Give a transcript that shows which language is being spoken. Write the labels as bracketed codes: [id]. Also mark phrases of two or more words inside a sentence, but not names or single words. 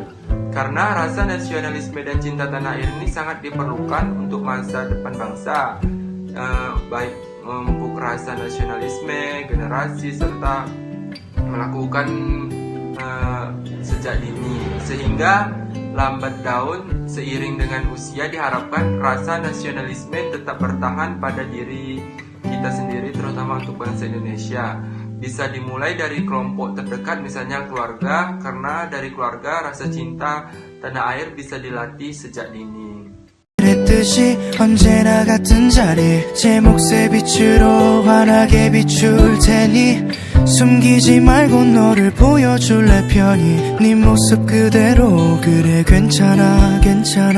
[id] Karena rasa nasionalisme dan cinta tanah air ini sangat diperlukan untuk masa depan bangsa, baik memupuk rasa nasionalisme, generasi, serta melakukan sejak dini, sehingga lambat daun seiring dengan usia diharapkan rasa nasionalisme tetap bertahan pada diri kita kita sendiri, terutama untuk bangsa Indonesia. Bisa dimulai dari kelompok terdekat, misalnya keluarga, karena dari keluarga rasa cinta tanah air bisa dilatih sejak dini. [ko] 그랬듯이 언제나 같은 자리 제 몫의 빛으로 환하게 비출 테니 숨기지 말고 너를 보여줄래 편히 네 모습 그대로 그래 괜찮아 괜찮아